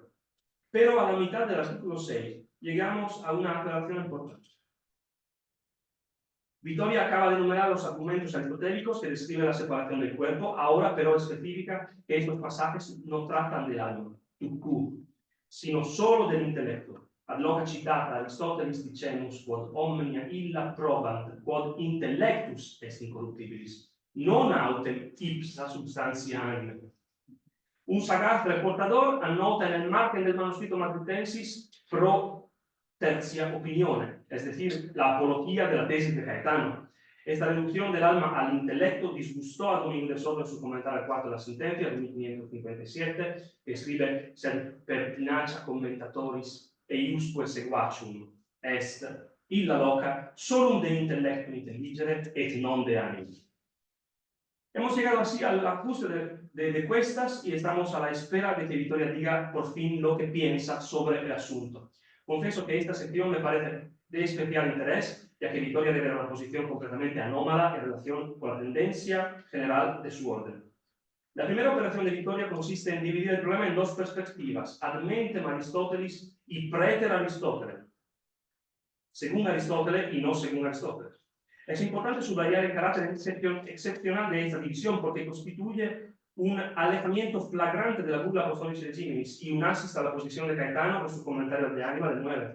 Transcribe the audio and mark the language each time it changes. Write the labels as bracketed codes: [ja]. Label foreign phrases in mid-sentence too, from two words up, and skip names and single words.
[es] Pero a la mitad del artículo 6 llegamos a una aclaración importante. Vittoria acaba de enumerar los argumentos aristotélicos que describen la separación del cuerpo, ahora pero especifica que estos pasajes no tratan del alma, sino solo del intelecto. [la] Ad loca citata Aristotelis dicemus quod omnia illa probant quod intellectus est incorruptibilis, non autem ipsa substantia anima. [es] Un sagaz reportador annota en el margen del manuscrito Matritensis [la] pro tercia opinione, [es] es decir, la apología de la tesis de Caetano. Esta reducción del alma al intelecto disgustó a Domingo de Soto en su comentario al 4 de la sentencia de 1557, que escribe: [la] «Sed pertinacia commentatoris eiusque seguacium est illa loca solum de intellectum intelligere et non de animo». [es] Hemos llegado así al ajuste de cuestas y estamos a la espera de que Vittoria diga por fin lo que piensa sobre el asunto. Confieso que esta sección me parece de especial interés, ya que Vittoria revela una posición completamente anómala en relación con la tendencia general de su orden. La primera operación de Vittoria consiste en dividir el problema en dos perspectivas: [la] ad mentem Aristotelis [es] y [la] praeter Aristóteles, [es] según Aristóteles y no según Aristóteles. Es importante subrayar el carácter excepcional de esta división porque constituye un alejamiento flagrante de la burla Apostolis Regimis y un asis a la posición de Caetano en su comentario de Ánima del 9.